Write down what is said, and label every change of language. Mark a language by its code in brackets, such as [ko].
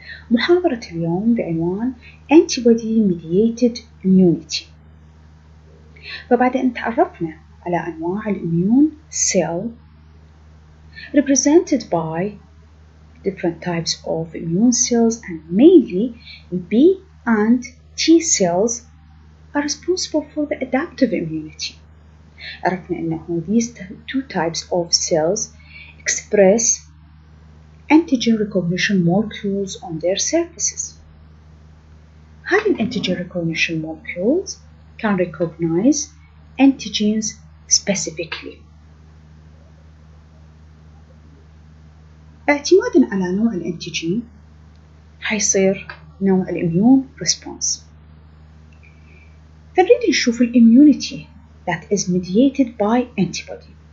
[ar] محاضرة اليوم بعنوان [en] Antibody Mediated Immunity. [ar] فبعد أن تعرفنا على أنواع الإميون [en] cell represented by different types of immune cells and mainly B and T cells are responsible for the adaptive immunity. [ar] عرفنا أنه [en] these two types of cells express antigen recognition molecules on their surfaces. [ar] هذه الانتيجين [en] recognition molecules can recognize antigens specifically. [ar] اعتمادا على نوع الانتيجين حيصير نوع الاميون response. فنريد نشوف الاميونيتي [en] that is mediated by antibody.